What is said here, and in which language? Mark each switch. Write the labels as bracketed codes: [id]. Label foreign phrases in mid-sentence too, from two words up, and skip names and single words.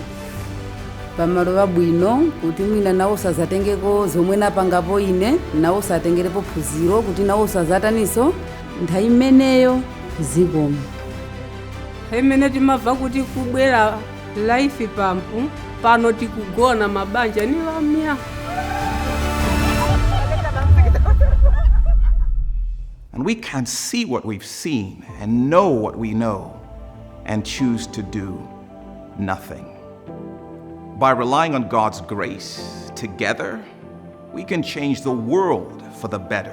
[ny] Pamalo pabwino kuti mwina nawo sazatengeko zomwe napangapo ine nawo satengerepo phunziro kuti nawo sazataniso nthawi imeneyo zikomo. Imene timabva kuti kubwera life pump pano tikugona mabanja ni lamya. [en] And we can't see what we've seen and know what we know and choose to do nothing. By relying on God's grace, together, we can change the world for the better.